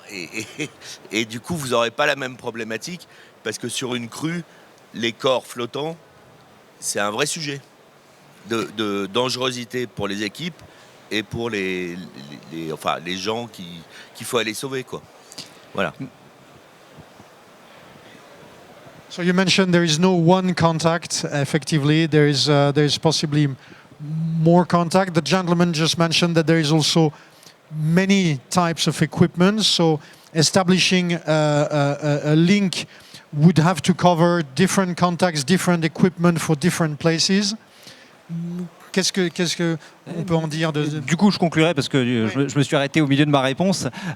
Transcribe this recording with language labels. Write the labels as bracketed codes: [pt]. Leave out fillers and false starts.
[fr] Et du coup, vous n'aurez pas la même problématique parce que sur une crue, les corps flottants, c'est un vrai sujet de dangerosité pour les équipes et pour les gens qu'il faut aller sauver, quoi. Voilà. [en] So you mentioned there is no one contact. Effectively, there is possibly more contact. The gentleman just mentioned that there is also many types of equipment. So establishing a link would have to cover different contacts, different equipment for different places. [fr] Qu'est-ce que on peut en dire Du coup, je conclurai parce que je me suis arrêté au milieu de ma réponse.